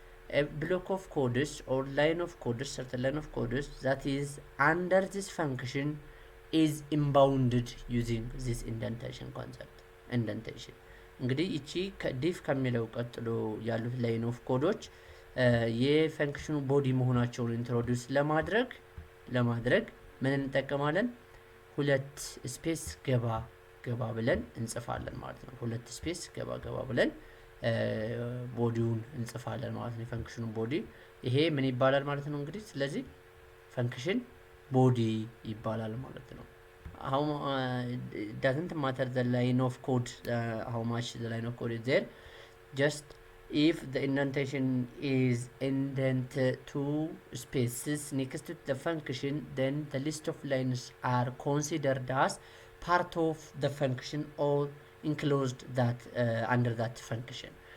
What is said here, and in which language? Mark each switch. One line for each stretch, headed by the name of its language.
English: A block of codes or line of codes, certain line of codes that is under this function is imbounded using this indentation concept.
Amharic: indentation እንግዲህ እቺ ከዲፍ ከሚለው ቀጥሎ ያሉት ላይን ኦፍ ኮዶች የፈንክሽኑ ቦዲ መሆናቸውን ኢንትሮዲዩስ ለማድረግ ምን እንጠቀማለን? ሁለት ስፔስ ገባ ብለን እንጽፋለን ማለት ነው። ሁለት ስፔስ ገባ ብለን ቦዲውን እንጽፋለን ማለት ነው። የፈንክሽኑ ቦዲ ይሄ ምን ይባላል ማለት ነው? እንግዲህ ስለዚህ ፈንክሽን ቦዲ ይባላል ማለት ነው።
English: How it doesn't matter the line of code, how much the line of code is there. Just if the indentation is indented two spaces next to the function, then the list of lines are considered as part of the function or enclosed that under that function.